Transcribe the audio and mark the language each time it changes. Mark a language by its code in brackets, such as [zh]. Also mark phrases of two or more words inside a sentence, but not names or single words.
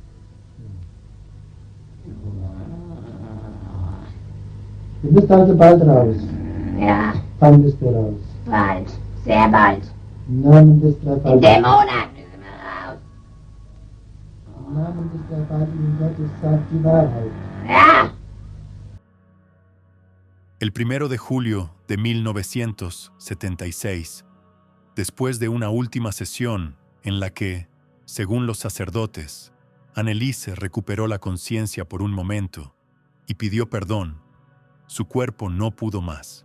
[de] Du bist also bald raus. Ja, Wann bist du raus? bald. Sehr bald. Im Namen des In Dreifaltigen dem Monat müssen wir raus. Im Namen des Dreifaltigen Gottes sagt die Wahrheit. Ja. [es] El 1 de julio de 1976, después de una última sesión en la que, según los sacerdotes, Anneliese recuperó la conciencia por un momento y pidió perdón, su cuerpo no pudo más.